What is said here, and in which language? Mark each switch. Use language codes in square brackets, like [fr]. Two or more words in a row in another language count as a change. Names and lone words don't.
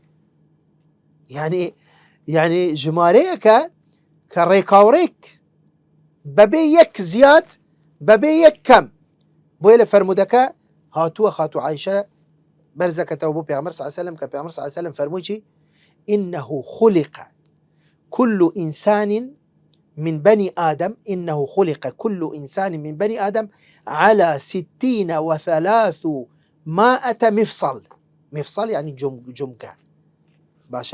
[ckb] یعنی ژمارەیەکە کە ڕێکاوڕێک بەبێ یەک زیاد بەبێ یەک کەم. بۆیە لە فەرمودەکە هاتووە خاتو عایشە بەرزەکەتەوە بۆ پێغەمبەر [ar] صلی الله علیه وسلم [ckb] کە پێغەمبەر [ar] صلی الله علیه وسلم [ckb] فەرمووی چی؟ [ar] إنه خلق كل إنسان من بني آدم، إنه خلق كل إنسان من بني آدم على 63 مفصل. [ckb] مفصل يعني جمكة باشا.